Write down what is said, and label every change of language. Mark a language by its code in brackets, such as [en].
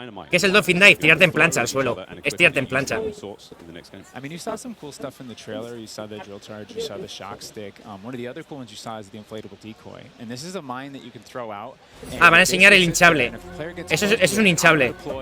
[es] ¿Qué es el Dolphin Dive? Tirarte en plancha al suelo. Es tirarte en plancha. [en] I mean, you saw some cool stuff in the trailer. You saw the drill charge, you saw the shock stick. One of the other cool ones you saw is the inflatable decoy. And this is a mine that you can throw out. [es] Ah, van a enseñar el hinchable. Eso es un hinchable.